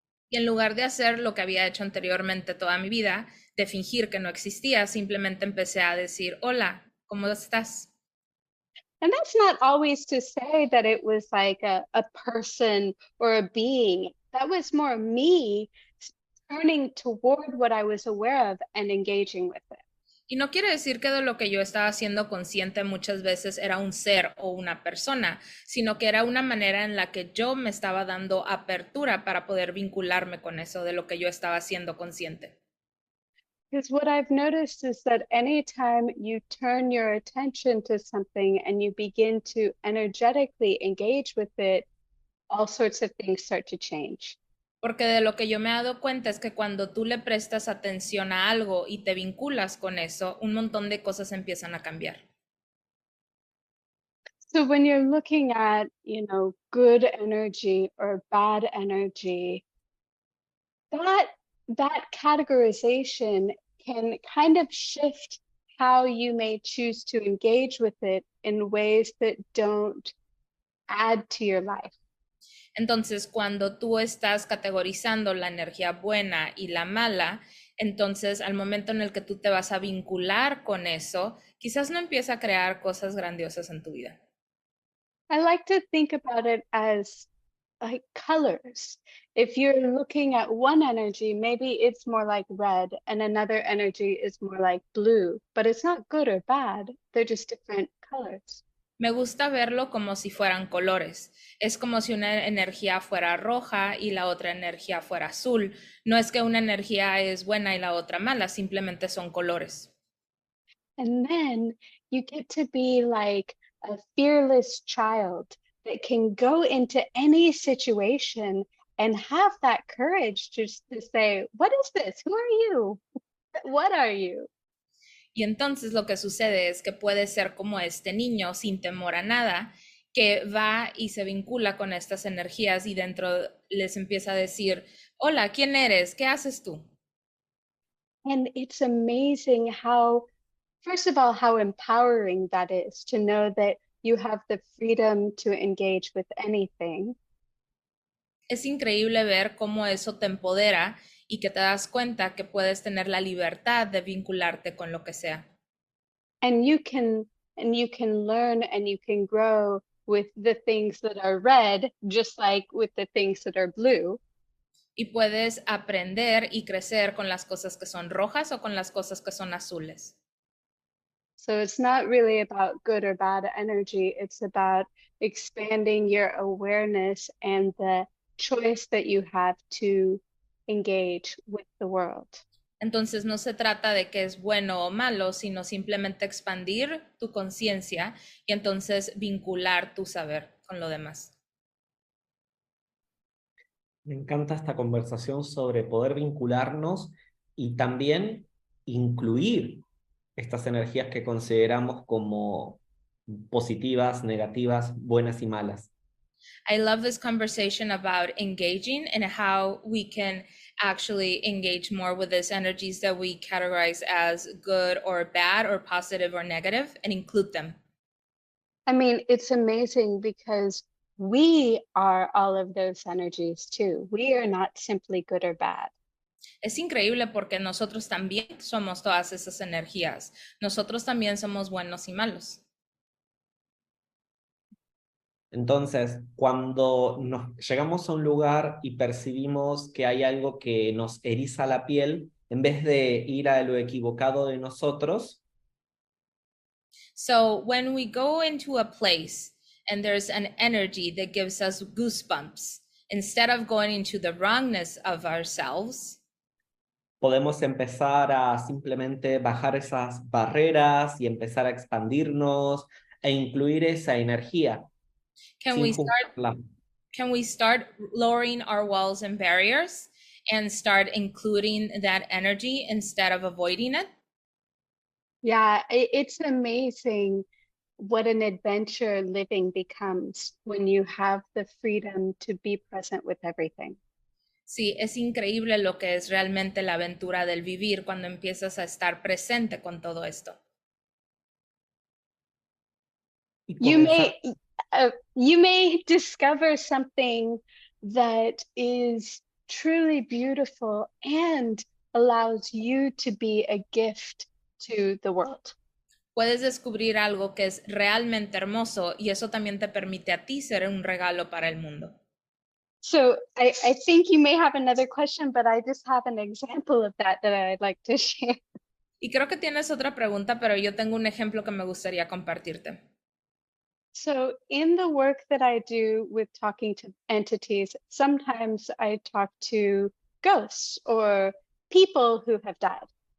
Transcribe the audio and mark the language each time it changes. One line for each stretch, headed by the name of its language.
Spanish: Y en lugar de hacer lo que había hecho anteriormente toda mi vida, de fingir que no existía, simplemente empecé a decir, hola, ¿cómo estás?
English: And that's not always to say that it was like a person or a being. That was more me turning toward what I was aware of and engaging with it.
Spanish: Y no quiere decir que de lo que yo estaba haciendo consciente muchas veces era un ser o una persona, sino que era una manera en la que yo me estaba dando apertura para poder vincularme con eso de lo que yo estaba haciendo consciente.
English: Because what I've noticed is that anytime you turn your attention to something and you begin to energetically engage with it, all sorts of things start to change.
Spanish: Porque de lo que yo me he dado cuenta es que cuando tú le prestas atención a algo y te vinculas con eso, un montón de cosas empiezan a cambiar.
English: So when you're looking at, good energy or bad energy, that categorization can kind of shift how you may choose to engage with it in ways that don't add to your life.
Spanish: Entonces, cuando tú estás categorizando la energía buena y la mala, entonces al momento en el que tú te vas a vincular con eso, quizás no empieza a crear cosas grandiosas en tu vida.
English: I like to think about it as like colors. If you're looking at one energy, maybe it's more like red and another energy is more like blue, but it's not good or bad. They're just different colors.
Spanish: Me gusta verlo como si fueran colores. Es como si una energía fuera roja y la otra energía fuera azul. No es que una energía es buena y la otra mala, simplemente son colores.
English: And then you get to be like a fearless child that can go into any situation and have that courage just to say, what is this? Who are you? What are you?
Spanish: Y entonces lo que sucede es que puede ser como este niño sin temor a nada, que va y se vincula con estas energías y dentro les empieza a decir, hola, ¿quién eres? ¿Qué haces tú?
English: And it's amazing how, first of all, how empowering that is to know that you have the freedom to engage with anything.
Spanish: Es increíble ver cómo eso te empodera y que te das cuenta que puedes tener la libertad de vincularte con lo que sea.
English: And you can learn and you can grow with the things that are red, just like with the things that are blue.
Spanish: Y puedes aprender y crecer con las cosas que son rojas o con las cosas que son azules.
English: So it's not really about good or bad energy. It's about expanding your awareness and the choice that you have to engage with the world.
Spanish: Entonces no se trata de que es bueno o malo, sino simplemente expandir tu conciencia y entonces vincular tu saber con lo demás. Me encanta esta conversación sobre poder vincularnos y también incluir estas energías que consideramos como positivas, negativas, buenas y malas.
English: I love this conversation about engaging and how we can actually engage more with these energies that we categorize as good or bad or positive or negative and include them. I mean, it's amazing because we are all of those energies too. We are not simply good or bad.
Spanish: Es increíble porque nosotros también somos todas esas energías. Nosotros también somos buenos y malos. Entonces, cuando llegamos a un lugar y percibimos que hay algo que nos eriza la piel, en vez de ir a lo equivocado de nosotros,
English: So when we go into a place and there's an energy that gives us goosebumps, instead of going into the wrongness of ourselves,
Spanish: podemos empezar a simplemente bajar esas barreras y empezar a expandirnos e incluir esa energía.
English: can
Spanish: sin
English: we start
Spanish: juzgarla.
English: can we start lowering our walls and barriers and start including that energy instead of avoiding it? Yeah, it's amazing what an adventure living becomes when you have the freedom to be present with everything.
Spanish: Sí, es increíble lo que es realmente la aventura del vivir cuando empiezas a estar presente con todo esto. Y
English: You may discover something that is truly beautiful and allows you to be a gift to the world.
Spanish: Puedes descubrir algo que es realmente hermoso y eso también te permite a ti ser un regalo para el mundo.
English: So I think you may have another question, but I just have an example of that I'd like to share.
Spanish: Y creo que tienes otra pregunta, pero yo tengo un ejemplo que me gustaría compartirte.
English: So in the work that I do with talking to entities, sometimes I talk to ghosts or people who have died.